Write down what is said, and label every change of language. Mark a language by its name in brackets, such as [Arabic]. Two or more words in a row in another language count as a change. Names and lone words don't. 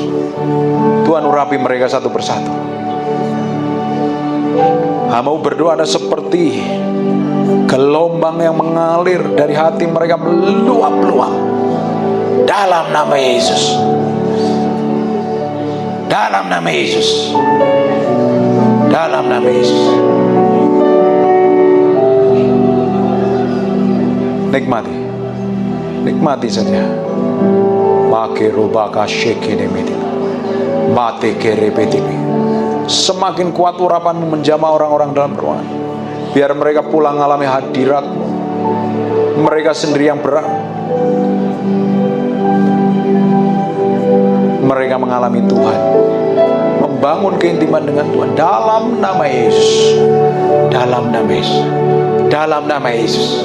[Indonesian] Tuhan urapi mereka satu persatu. Hamba berdoa ada seperti gelombang yang mengalir dari hati mereka, meluap-luap dalam nama Yesus, dalam nama Yesus, dalam nama Yesus. Nikmati, nikmati saja. Makirubaka shekinemidi, mate kerebetibi. Semakin kuat urapanmu menjamah orang-orang dalam ruangan. Biar mereka pulang alami hadirat-Mu. Mereka sendiri yang berat. Mereka mengalami Tuhan, membangun keintiman dengan Tuhan dalam nama Yesus, dalam nama Yesus, dalam nama Yesus.